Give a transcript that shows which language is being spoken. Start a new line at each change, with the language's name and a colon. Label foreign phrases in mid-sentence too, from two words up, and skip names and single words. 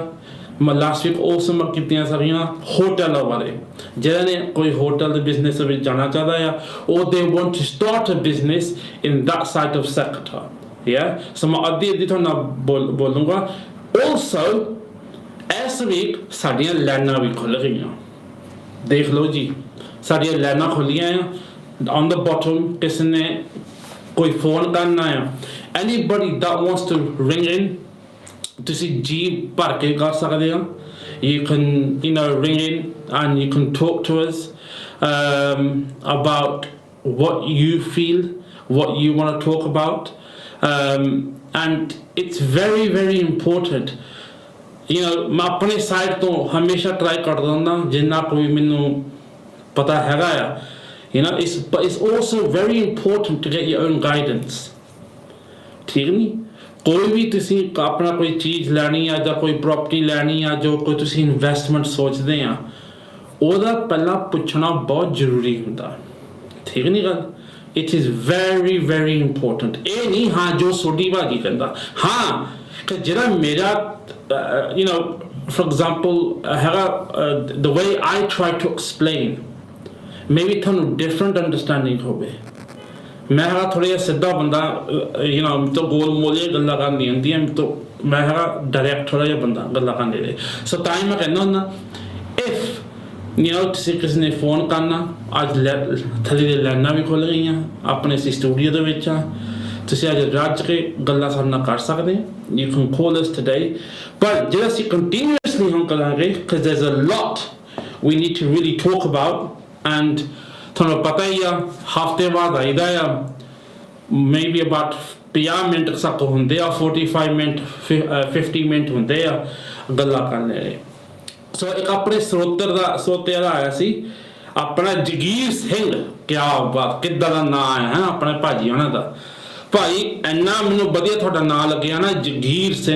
Punjabi: ਮੈਂ
English: last week
Punjabi: ਉਹ ਸਮਝ ਕੀਤੀਆਂ ਸਾਰੀਆਂ ਹੋਟਲਾਂ ਬਾਰੇ, ਜਿਹਨਾਂ ਨੇ ਕੋਈ ਹੋਟਲ ਦੇ ਬਿਜ਼ਨਸ ਵਿੱਚ ਜਾਣਾ ਚਾਹਦਾ ਆ ਉਹ
English: they want to start a business in that side of sector.
Punjabi: ਯਾ ਸੋ ਮੈਂ ਅੱਧੀ ਤੁਹਾਨੂੰ ਬੋਲੂੰਗਾ। ਆਲਸੋ ਇਸ ਵੀਕ ਸਾਡੀਆਂ ਲਾਈਨਾਂ ਵੀ ਖੁੱਲ੍ਹ ਗਈਆਂ, ਦੇਖ ਲਓ ਜੀ ਸਾਡੀਆਂ ਲਾਈਨਾਂ ਖੁੱਲੀਆਂ ਆ।
English: on the bottom
Punjabi: ਕਿਸੇ ਨੇ ਕੋਈ ਫੋਨ ਕਰਨਾ ਆ,
English: anybody that wants to ring in
Punjabi: ਤੁਸੀਂ ਜੀ ਭਰ ਕੇ ਕਰ ਸਕਦੇ ਹੋ।
English: you can ring in and you can talk to us about what you feel, what you want to talk about, and it's very important
Punjabi: ਮੈਂ ਆਪਣੇ ਸਾਈਡ ਤੋਂ ਹਮੇਸ਼ਾ ਟਰਾਈ ਕਰਦਾ ਹੁੰਦਾ ਜਿੰਨਾ ਕੋਈ ਮੈਨੂੰ ਪਤਾ ਹੈਗਾ ਆ।
English: it's also very important to get your own guidance.
Punjabi: ਠੀਕ ਨਹੀਂ? ਕੋਈ ਵੀ ਤੁਸੀਂ ਆਪਣਾ ਕੋਈ ਚੀਜ਼ ਲੈਣੀ ਆ ਜਾਂ ਕੋਈ ਪ੍ਰੋਪਰਟੀ ਲੈਣੀ ਆ ਜੋ ਕੋਈ ਤੁਸੀਂ ਇਨਵੈਸਟਮੈਂਟ ਸੋਚਦੇ ਆ ਉਹਦਾ ਪਹਿਲਾਂ ਪੁੱਛਣਾ ਬਹੁਤ ਜ਼ਰੂਰੀ ਹੁੰਦਾ। ਠੀਕ ਨਹੀਂ ਗੱਲ?
English: it is very important।
Punjabi: ਇਹ ਨਹੀਂ ਹਾਂ ਜੋ ਸੋਢੀ ਭਾਜੀ ਕਹਿੰਦਾ। ਹਾਂ ਕਿ ਜਿਹੜਾ ਮੇਰਾ
English: for example the way I try to explain maybe
Punjabi: ਤੁਹਾਨੂੰ
English: different understanding
Punjabi: ਹੋਵੇ। ਮੈਂ ਹੈਗਾ ਥੋੜ੍ਹਾ ਜਿਹਾ ਸਿੱਧਾ ਬੰਦਾ ਤੋਂ ਗੋਲ ਮੋਲੇ ਗੱਲਾਂ ਕਰਨੀਆਂ ਹੁੰਦੀਆਂ ਤੋਂ ਮੈਂ ਹੈਗਾ ਡਾਇਰੈਕਟ ਥੋੜ੍ਹਾ ਜਿਹਾ ਬੰਦਾ ਗੱਲਾਂ ਕਰਨ ਦੇ। ਸੋ ਤਾਂ ਹੀ ਮੈਂ ਕਹਿੰਦਾ ਹੁੰਦਾ if ਤੁਸੀਂ ਕਿਸੇ ਨੇ ਫੋਨ ਕਰਨਾ ਅੱਜ ਥੱਲੇ ਦੇ ਲਾਈਨਾਂ ਵੀ ਖੁੱਲ੍ਹ ਗਈਆਂ ਆਪਣੇ ਅਸੀਂ ਸਟੂਡੀਓ ਦੇ ਵਿੱਚ ਆ, ਤੁਸੀਂ ਅੱਜ ਰੱਜ ਕੇ ਗੱਲਾਂ ਸਾਡੇ ਨਾਲ ਕਰ ਸਕਦੇ ਹੋ।
English: you can call us today।
Punjabi: ਪਰ ਜਿਹੜਾ ਅਸੀਂ continuously ਹੁਣ ਕਰਾਂਗੇ
English: because there's a lot we need to really talk about and
Punjabi: ਤੁਹਾਨੂੰ ਪਤਾ ਹੀ ਆ ਹਫ਼ਤੇ ਬਾਅਦ ਆਈਦਾ ਆ
English: maybe about
Punjabi: 50 ਮਿੰਟ ਤੱਕ ਹੁੰਦੇ ਆ 45 ਮਿੰਟ 50 ਮਿੰਟ ਹੁੰਦੇ ਆ ਗੱਲਾਂ ਕਰਨ ਦੇ। ਸੋ ਇੱਕ ਆਪਣੇ ਸਰੋਤਿਆਂ ਦਾ ਆਇਆ ਸੀ ਆਪਣਾ ਜਗੀਰ ਸਿੰਘ।
Hindi: क्या बात,
Punjabi: ਕਿੱਦਾਂ ਦਾ ਨਾਂ ਹੈ ਆਪਣੇ ਭਾਜੀ ਉਹਨਾਂ ਦਾ। ਭਾਈ ਇੰਨਾ ਮੈਨੂੰ ਵਧੀਆ ਤੁਹਾਡਾ ਨਾਂ ਲੱਗਿਆ ਨਾ ਜਗੀਰ ਸਿੰਘ।